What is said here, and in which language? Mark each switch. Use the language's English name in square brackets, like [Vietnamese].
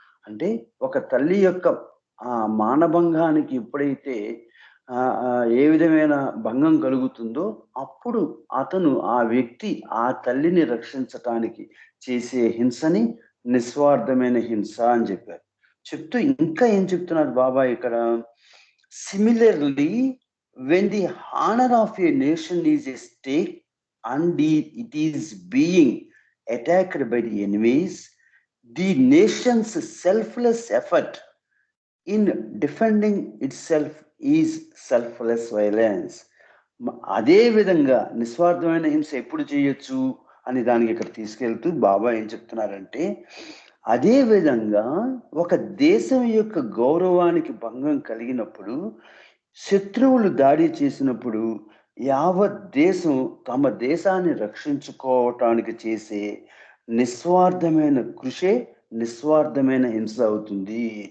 [Telugu] అంటే ఒక తల్లి యొక్క మానభంగానికి ఎప్పుడైతే ఏ విధమైన భంగం కలుగుతుందో అప్పుడు ఆ వ్యక్తి ఆ తల్లిని రక్షించటానికి చేసే హింసని నిస్వార్థమైన హింస అని చెప్పారు. చెప్తూ ఇంకా ఏం చెప్తున్నారు బాబా ఇక్కడ? [English] Similarly, when the honor of a nation is at stake and it is being attacked by the enemies, the nation's selfless effort in defending itself is selfless violence. [Telugu] అదే విధంగా నిస్వార్థమైన హింస ఎప్పుడు చేయొచ్చు అని దానికి ఇక్కడ తీసుకెళ్తూ బాబా ఏం చెప్తున్నారంటే, అదే విధంగా ఒక దేశం యొక్క గౌరవానికి భంగం కలిగినప్పుడు, శత్రువులు దాడి చేసినప్పుడు యావత్ దేశం తమ దేశాన్ని రక్షించుకోవటానికి చేసే నిస్వార్థమైన కృషే నిస్వార్థమైన హింస అవుతుంది.